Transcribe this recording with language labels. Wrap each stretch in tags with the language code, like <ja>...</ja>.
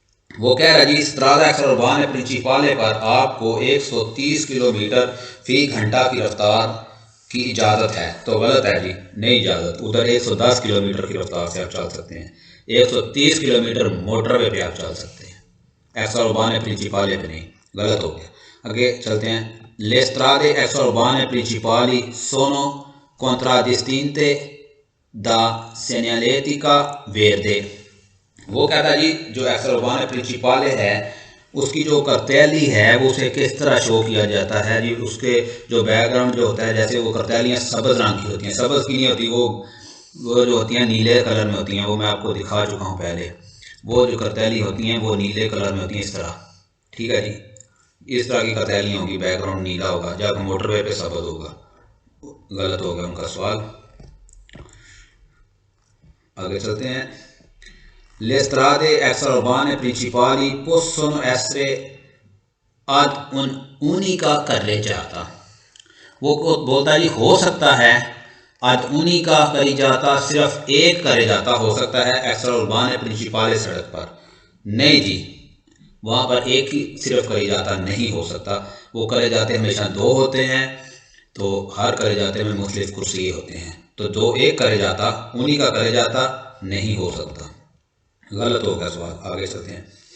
<hi>वो कह रहा जी स्ट्रादा एक्स्ट्राउर्बाने प्रिंसिपाले पर आपको 130 किलोमीटर फी घंटा की रफ्तार की इजाज़त है। तो गलत है जी, नहीं इजाज़त, उधर 110 किलोमीटर की रफ्तार से आप चल सकते हैं, 130 किलोमीटर मोटरवे पे आप चल सकते हैं, एक्स्ट्राउर्बाने प्रिंसिपाले पे नहीं, गलत हो गया। आगे चलते हैं।</hi> <it>Le strade extraurbane principali sono contraddistinte da segnaletica verde।</it> <hi>वो कहता है जी जो एक्स्ट्राउर्बाने प्रिंसिपाले है उसकी जो करतैली है वो उसे किस तरह शो किया जाता है जी। उसके जो बैकग्राउंड जो होता है, जैसे वो करतैलियाँ सब्ज़ रंग की होती हैं, सब्ज़ की नहीं होती, वो जो होती हैं नीले कलर में होती हैं, वो मैं आपको दिखा चुका हूँ पहले। वो जो करतैली होती हैं वो नीले कलर में होती हैं, इस तरह। ठीक है जी, इस तरह की करतैलियाँ होंगी, बैकग्राउंड नीला होगा, जब मोटरवे पे सब्ज़ होगा। गलत हो गया उनका सवाल। आगे चलते हैं।</hi> <it>Le strade extraurbane principali possono essere ad un'unica carreggiata।</it> <hi>वो बोलता है जी हो सकता है</hi> <it>ad unica carreggiata,</it> <hi>सिर्फ एक carreggiata हो सकता है एक्स्ट्राउर्बाने प्रिंसिपाले सड़क पर। नहीं जी, वहाँ पर एक ही सिर्फ carreggiata नहीं हो सकता, वो carreggiate हमेशा दो होते हैं, तो हर carreggiate में मुख्तलिफ कुर्सी होते हैं, तो दो एक carreggiata</hi> <it>unica carreggiata</it> <hi>नहीं हो सकता, गलत हो गया सवाल। आगे चलते हैं।</hi>